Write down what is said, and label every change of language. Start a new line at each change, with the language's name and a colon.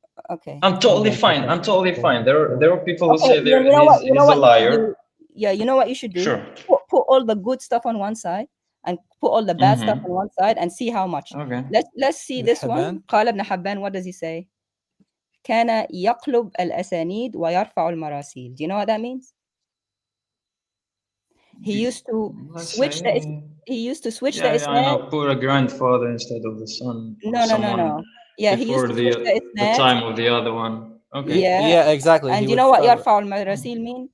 English: Okay. I'm totally fine. There are people who say he's a liar. You know what you should do? Sure. Put all the good stuff on one side and put all the bad stuff on one side and see how much. Okay. Let's see this one.
Arabic: قال ابن حبان,
English: what does he say?
Arabic: كان يقلب الأسانيد ويرفع المراسيل.
English: Do you know what that means? He used to switch the isnad. I know. Put a grandfather instead of the son. No. Yeah, he used to switch the isnad. The time of the other one. Okay. yeah, exactly. And you know what
Arabic: يرفع المراسيل
English: mean?